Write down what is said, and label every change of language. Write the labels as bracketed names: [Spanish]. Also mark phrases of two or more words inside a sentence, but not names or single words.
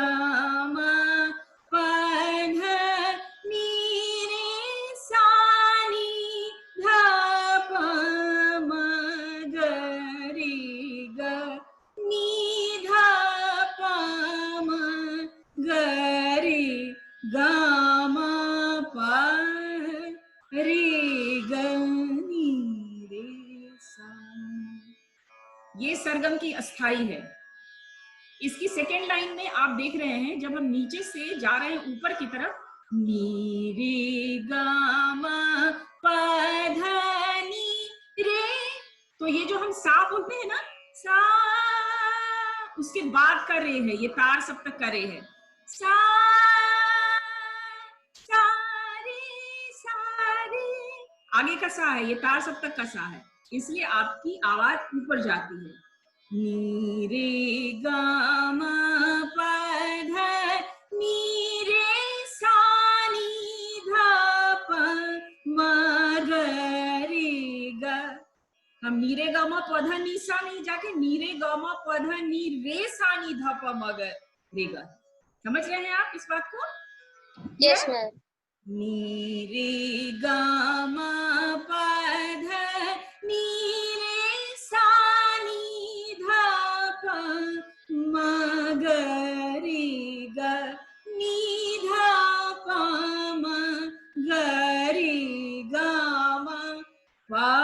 [Hindi] म प ध नि रे सा नि ध प म ग रे ग नी ध प म ग रे ग म प रे ग नी रे सा। ये सरगम की अस्थाई है। इसकी सेकेंड लाइन में आप देख रहे हैं, जब हम नीचे से जा रहे हैं ऊपर की तरफ, नी रे ग म प ध नि रे ये जो हम सा बोलते हैं ना, सा, उसके बाद का रे है, ये तार सप्तक का रे है। सा सारी सारी, आगे का सा है, ये तार सप्तक का सा है, इसलिए आपकी आवाज ऊपर जाती है। नी रे गा मा पा धा नी रे सा नी धा प म ग रे ग। हम नी रे ग म प ध नी सा नहीं जाके नी रे ग म प ध नी रे सा नी ध प म ग रे ग। समझ रहे हैं आप इस बात को? [English] yes ma'am. नी रे ग म प ध नी रे सा नी ध प म ग रे ग नी ध प म ग रे ग म प